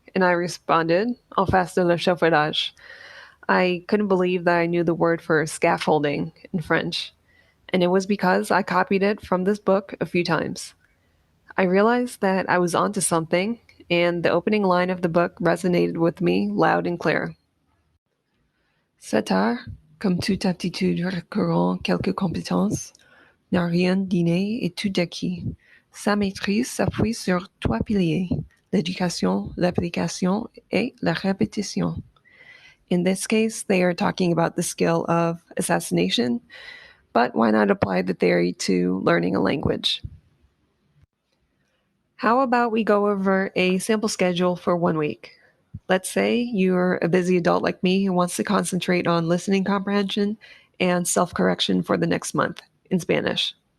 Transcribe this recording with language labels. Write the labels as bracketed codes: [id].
[en] And I responded, [fr] en face de l'échafaudage. [en] I couldn't believe that I knew the word for scaffolding in French, and it was because I copied it from this book a few times. I realized that I was onto something, and the opening line of the book resonated with me loud and clear. [fr] Cet art, comme toute aptitude requérant quelques compétences, n'a rien d'inné et tout acquis. Sa maîtrise s'appuie sur trois piliers: l'éducation, l'application, et la répétition. [en] In this case, they are talking about the skill of assassination, but why not apply the theory to learning a language? How about we go over a sample schedule for 1 week? Let's say you're a busy adult like me who wants to concentrate on listening comprehension and self correction for the next month in Spanish.